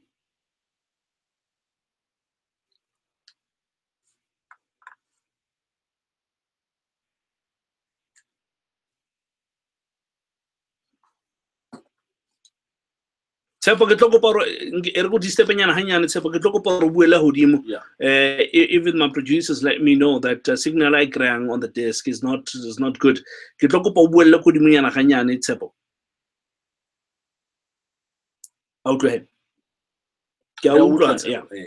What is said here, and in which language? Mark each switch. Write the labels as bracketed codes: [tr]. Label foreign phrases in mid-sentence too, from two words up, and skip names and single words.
[st] Tsepo ke tlo kopa hore e re go disturbenyana hanyane Tsepo, ke tlo kopa hore o buela hodimo. [en] Even my producers let me know that signal I kry-ang on the desk is not good. [st] Ke tlo kopa o buelle hodimonyana hanyane Tsepo. A utlwe. Ke a utlwa, yeah.